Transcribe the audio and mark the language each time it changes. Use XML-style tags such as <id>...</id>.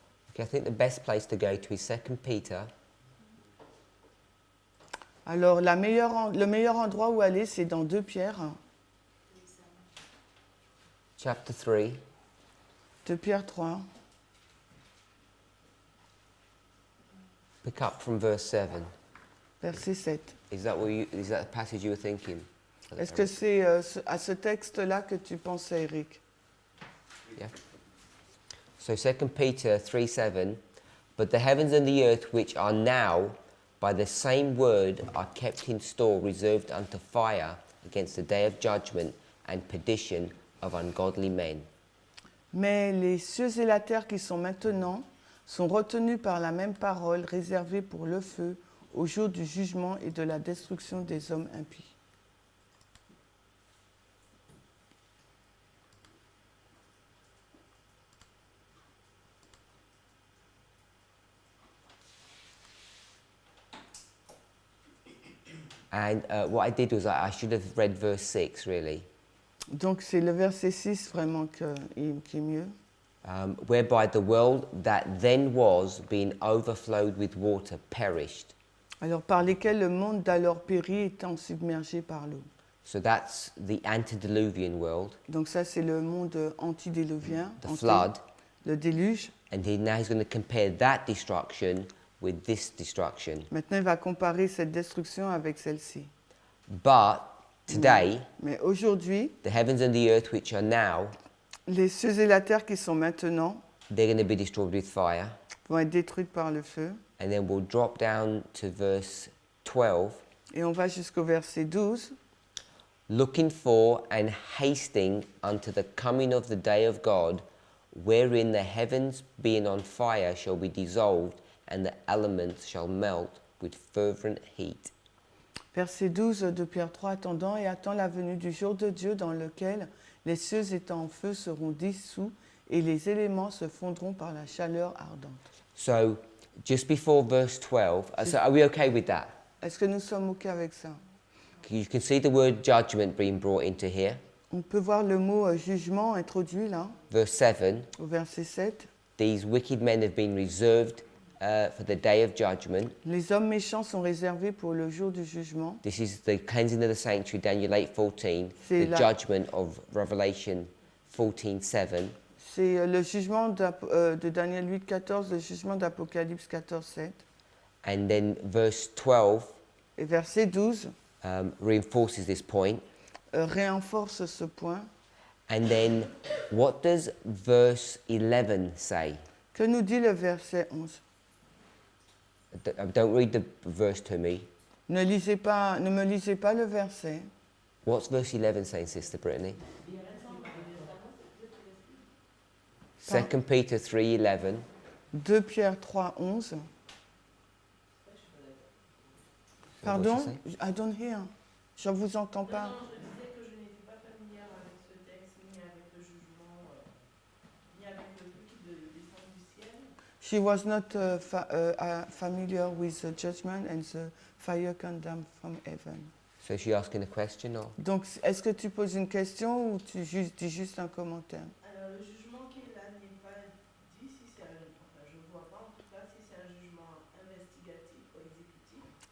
<en>Okay, I think the best place to go to is 2 Peter</en> <fr>Alors le meilleur endroit où aller, c'est dans 2 Pierre.</fr> <en>chapter 3.</en> <fr>2 Pierre 3.</fr> <en>Pick up from verse 7.</en> <fr>Verset 7.</fr> <en>Is that the passage you were thinking?</en> <fr>Est-ce que c'est à ce texte-là que tu pensais, Eric?</fr> <en>Yeah. So 2 Peter 3:7, but the heavens and the earth which are now by the same word are kept in store, reserved unto fire against the day of judgment and perdition of ungodly men.</en> <fr>Mais les cieux et la terre qui sont maintenant sont retenus par la même parole, réservés pour le feu, au jour du jugement et de la destruction des hommes impies.</fr> <en>And what I did was I should have read verse 6 really,</en> <fr>Donc c'est le verset 6 vraiment qui est mieux.</fr> <en>whereby the world that then was, being overflowed with water, perished.</en> <fr>Alors par lesquels le monde d'alors périt étant submergé par l'eau.</fr> <en>So that's the antediluvian world,</en> <fr>Donc ça c'est le monde antidéluvien,</fr> <en>the flood,</en> <fr>le déluge.</fr> <en>and now he's going to compare that destruction with this destruction.</en> <fr>Maintenant il va comparer cette destruction avec celle-ci.</fr> <en>But today,</en> <fr>Mais aujourd'hui,</fr> <en>the heavens and the earth which are now,</en> <fr>les cieux et la terre qui sont maintenant</fr> <en>they're going to be destroyed with fire.</en> <fr>vont être détruites par le feu.</fr> <en>And then we'll drop down to verse 12.</en> <fr>Et on va jusqu'au verset 12.</fr> <en>Looking for and hasting unto the coming of the day of God, wherein the heavens being on fire shall be dissolved, and the elements shall melt with fervent heat.</en> <fr>Verset 12 de Pierre 3, attendant et attend la venue du jour de Dieu dans lequel les cieux étant en feu seront dissous et les éléments se fondront par la chaleur ardente.</fr> <en>So, just before verse 12, so are we okay with that?</en> <fr>Est-ce que nous sommes OK avec ça?</fr> <en>You can see the word judgment being brought into here.</en> <fr>On peut voir le mot jugement introduit là,</fr> <en>Verse 7,</en> <fr>au verset 7.</fr> <en>these wicked men have been reserved for the day of judgment.</en> <fr>Les hommes méchants sont réservés pour le jour du jugement.</fr> <en>This is the cleansing of the sanctuary, Daniel 8:14,</en> <fr>C'est</fr> <en>the</en> <fr>la-</fr> <en>judgment of Revelation 14:7,</en> <fr>C'est le jugement de Daniel 8, 14, le jugement d'Apocalypse 14, 7.</fr> <en>and then verse 12</en> <fr>Et verset 12</fr> <en>reinforces this point.</en> <fr>renforce ce point.</fr> <en>And then what does verse 11 say?</en> <fr>Que nous dit le verset 11?</fr> <en>Don't read the verse to me.</en> <fr>Ne me lisez pas le verset.</fr> <en>What's verse 11 saying, Sister Brittany? 2 Peter 3:11.</en> <fr>2 Pierre 3, 11.</fr> <en>Pardon? What's it say? I don't hear.</en> <fr>Je ne vous entends pas. Non, je disais que je n'étais pas familière avec ce texte, ni avec le jugement, ni avec le feu qui descend du ciel.</fr> <en>She was not familiar with the judgment and the fire condemned from heaven. So is she asking a question or?</en> <fr>Donc, est-ce que tu poses une question ou tu dis juste un commentaire? Alors, le jugement qui est là n'est pas dit si c'est enfin, je ne vois pas en tout cas si c'est un jugement investigatif ou exécutif.</fr>